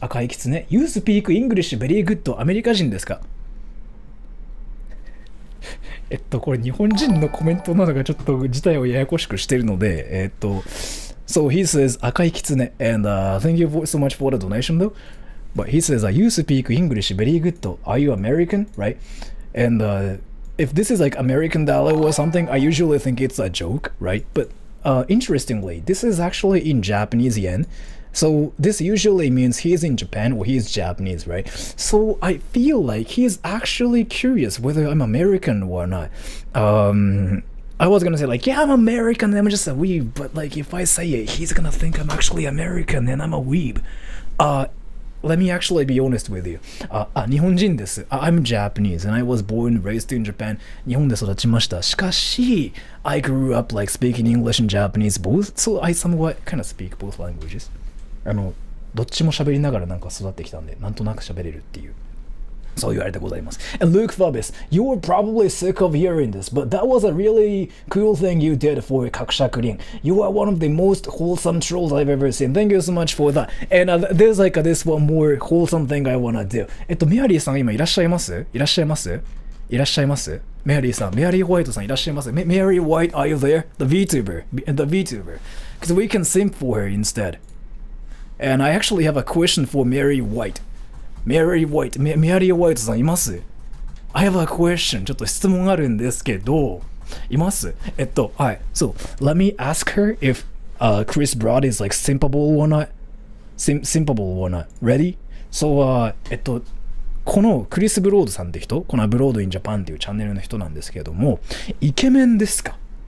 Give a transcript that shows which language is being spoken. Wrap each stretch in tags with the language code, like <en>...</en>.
<en>赤いきつね You speak English very good.</en> <ja>アメリカ人ですかこれ日本人のコメントなのがちょっと事態をややこしくしてるので、</ja> <en>So he says 赤いキツネ and thank you so much for the donation though. But he says you speak English very good. Are you American, right? And if this is like American dollar or something, I usually think it's a joke, right? But interestingly, this is actually in Japanese yen. So this usually means he's in Japan or he's Japanese, right? So I feel like he's actually curious whether I'm American or not. I was gonna say like, yeah, I'm American, I'm just a weeb, but like if I say it, he's gonna think I'm actually American and I'm a weeb. Let me actually be honest with you.</en> <ja>日本人です。</ja> <en>I'm Japanese and I was born and raised in Japan.</en> <ja>日本で育ちました。</ja> <en>しかし、I grew up like speaking English and Japanese both, so I somewhat kind of speak both languages.</en> <ja>どっちも喋りながらなんか育ってきたんで、なんとなく喋れるっていう。そう言われてございます。</ja> <en>And Luke Fabis, you were probably sick of hearing this, but that was a really cool thing you did for Kakushakurin. You are one of the most wholesome trolls I've ever seen. Thank you so much for that. And there's like this one more wholesome thing I wanna do.</en> <ja>メアリーさん今いらっしゃいます？いらっしゃいます？いらっしゃいます？メアリーさん、メアリー・ホワイトさんいらっしゃいます？メアリー・ホワイト、</ja> <en>are you there? The VTuber. The VTuber. Because we can simp for her instead. And I actually have a question for Mary White.</en> <ja>Mary White, メアリー・ホワイトさんいます？</ja> <en>I have a question.</en> <ja>ちょっと質問あるんですけど、います？はい。</ja> <en>So, let me ask her if Chris Broad is like simpable or not. Simpable or not. Ready?</en> <ja>So, このクリス・ブロードさんって人、このブロード・イン・ジャパンっていうチャンネルの人なんですけども、イケメンですか？</ja>